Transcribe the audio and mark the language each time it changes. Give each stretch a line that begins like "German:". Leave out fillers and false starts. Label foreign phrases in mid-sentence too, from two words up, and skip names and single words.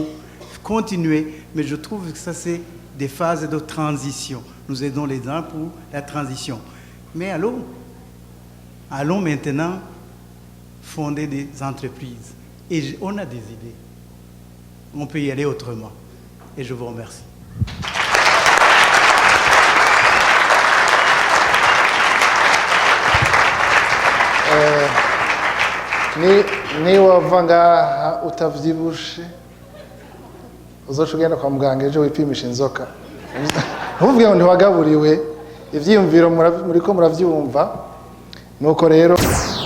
French: Continuez, mais je trouve que ça, c'est des phases de transition. Nous aidons les gens pour la transition. Mais allons maintenant fonder des entreprises. Et on a des idées. On peut y aller autrement. Et je vous remercie.
Rundi: Ni wava ngaha utavyibushe uzoca ugenda kwa muganga ejo wipimisha inzoka ntuvuge ngo ntiwagaburiwe ivyiyumviro muriko muravyumva nuko rero